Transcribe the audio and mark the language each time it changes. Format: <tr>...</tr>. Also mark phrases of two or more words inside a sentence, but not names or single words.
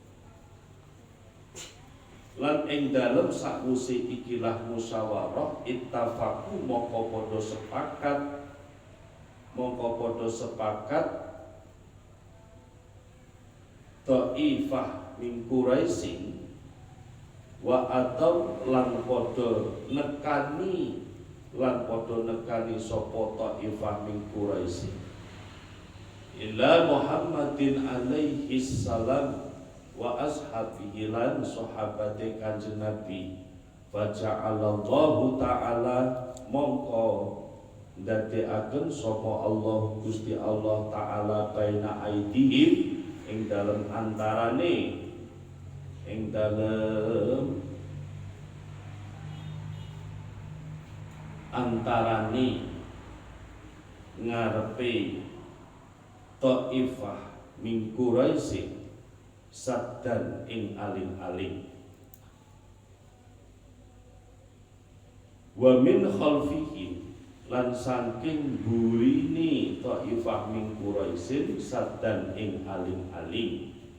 <jv>lan ing dalem sakwise ikilah musyawarah ittafaqu mongko padha sepakat</jv> <ar>طائفة من قريش</ar> <jv>wa atau lan padha nekani sapa</jv> <ar>طائفة من قريش إلى محمد عليه السلام وأصحابه</ar> <jv>lan sahabate Kanjeng Nabi</jv> <ar>فجعل الله تعالى</ar> <jv>mongko ndadekaken sapa Allah Gusti Allah taala</jv> <ar>بين أيديهم</ar> <jv>ing dalem antarane ngarepe</jv> <ar>طائفة من قريش سدا</ar> <jv>ing aling-aling</jv> <ar>ومن خلفه</ar> <jv>lan saking burine</jv> <ar>طائفة من قريش سدا</ar> <jv>ing aling-aling</jv>